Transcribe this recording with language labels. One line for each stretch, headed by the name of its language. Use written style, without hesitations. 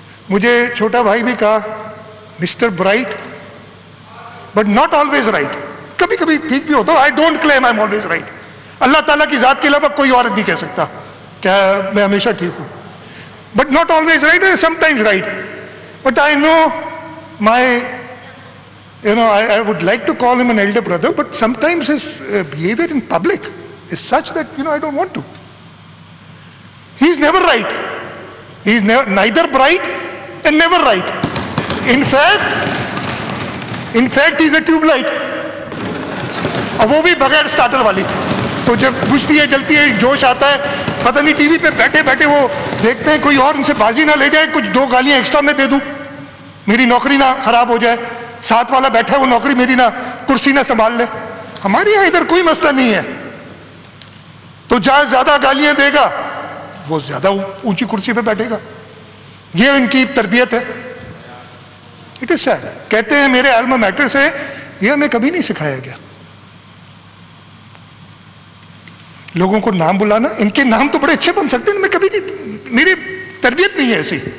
Urdu: مجھے چھوٹا بھائی بھی کہا
English: Mister bright but not always right.
Urdu: کبھی کبھی ٹھیک بھی ہوتا.
English: I don't claim I am always right.
Urdu: اللہ تعالیٰ کی ذات کے علاوہ کوئی عورت نہیں کہہ سکتا کہ میں ہمیشہ ٹھیک ہوں.
English: But not always right, sometimes right. But I know my I would like to call him an elder brother, but sometimes his behavior in public is such that, I don't want to. He is never right. He is neither bright and never right. In fact, he is a tube light.
Urdu: اب وہ بھی بغیر starter والی. تو جب بجھتی ہے, جلتی ہے, جوش آتا ہے, پتہ نہیں ٹی وی پہ بیٹھے بیٹھے وہ دیکھتے ہیں کوئی اور ان سے بازی نہ لے جائے, کچھ 2 گالیاں ایکسٹرا میں دے دوں, میری نوکری نہ خراب ہو جائے. ساتھ والا بیٹھا ہے, وہ نوکری میری نہ کرسی نہ سنبھال لے. ہمارے یہاں ادھر کوئی مسئلہ نہیں ہے. تو جہاں زیادہ گالیاں دے گا وہ زیادہ اونچی کرسی پہ بیٹھے گا. یہ ان کی تربیت ہے.
English: It is said.
Urdu: کہتے ہیں میرے الما میٹر سے, یہ ہمیں کبھی نہیں سکھایا گیا. لوگوں کو نام بلانا, ان کے نام تو بڑے اچھے بن سکتے ہیں, میں کبھی نہیں, میری تربیت نہیں ہے ایسی.